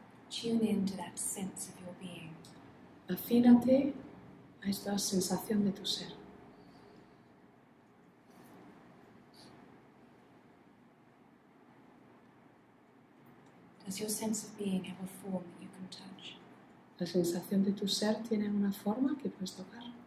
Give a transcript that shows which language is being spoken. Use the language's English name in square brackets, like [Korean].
[English] Tune in to that sense of your being. [Spanish] Afínate a esta sensación de tu ser. [English] Does your sense of being have a form that you can touch? [Spanish] La sensación de tu ser tiene una forma que puedes tocar.